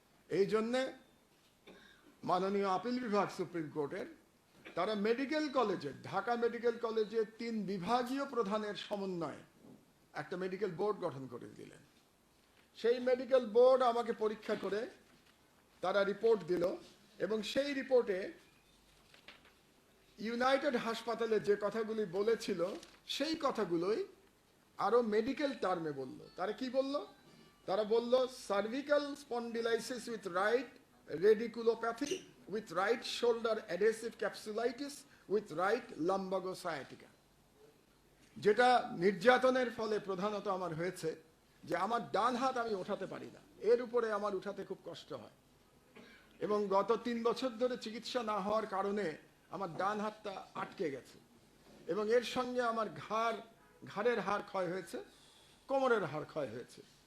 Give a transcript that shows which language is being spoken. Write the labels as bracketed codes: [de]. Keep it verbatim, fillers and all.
[bn] এই জন্যে মাননীয় আপিল বিভাগ সুপ্রিম কোর্টের তারা মেডিকেল কলেজে, ঢাকা মেডিকেল কলেজে তিন বিভাগীয় প্রধানের সমন্বয়ে একটা মেডিকেল বোর্ড গঠন করে দিলেন। সেই মেডিকেল বোর্ড আমাকে পরীক্ষা করে তারা রিপোর্ট দিল, এবং সেই রিপোর্টে ইউনাইটেড হাসপাতালে যে কথাগুলি বলেছিল সেই কথাগুলোই আরও মেডিকেল টার্মে বলল। তারা কি বলল? তারা বলল [en] Cervical spondylosis with right radiculopathy, with right shoulder adhesive capsulitis, with right lumbago sciatica. [bn] যেটা নির্যাতনের ফলে প্রধানত আমার হয়েছে, যে আমার ডান হাত আমি ওঠাতে পারি না, এর উপরে আমার উঠাতে খুব কষ্ট হয়। এবং গত তিন বছর ধরে চিকিৎসা না হওয়ার কারণে আমার ডান হাতটা আটকে গেছে, এবং এর সঙ্গে আমার ঘাড় ঘাড়ের হাড় ক্ষয় হয়েছে, কোমরের হাড় ক্ষয় হয়েছে।